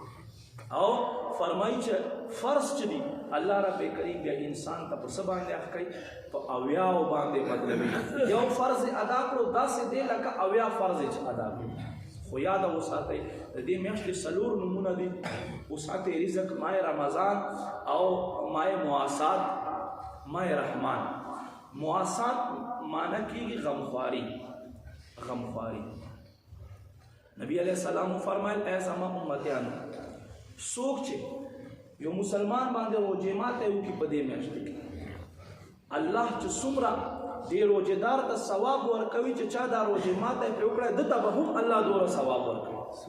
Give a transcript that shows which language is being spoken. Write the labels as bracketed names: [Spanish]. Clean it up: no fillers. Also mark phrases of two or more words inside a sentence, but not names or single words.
[Pashto] او فرمایي چې فرض چې دي الله رب کریم بیا انسان ته په څه باندې اخ کوي؟ په 80 باندې بدلوي. یو فرض ادا کړو داسې دی لکه 80 فرض چې ادا کړو. خو یاد وساتئ د دې میاشتې 4 نومونه دي: وسعت رزق، ماه رمضان او ماه مواسات، ماه رحمان. مواسات معنی کېږي غمخواري، غمخواري. [Arabic] نبی علیہ السلام [Pashto] فرمایل ای زما امتیانو څوک چې یو مسلمان باندې روژې ماتی وکړي په دې میاشتې کې، الله چې څومره دې روژهدار ته ثواب ورکوي چې چا دا روژې ماتی پرې وکړی ده ته به هم الله دومره ثواب ورکوي.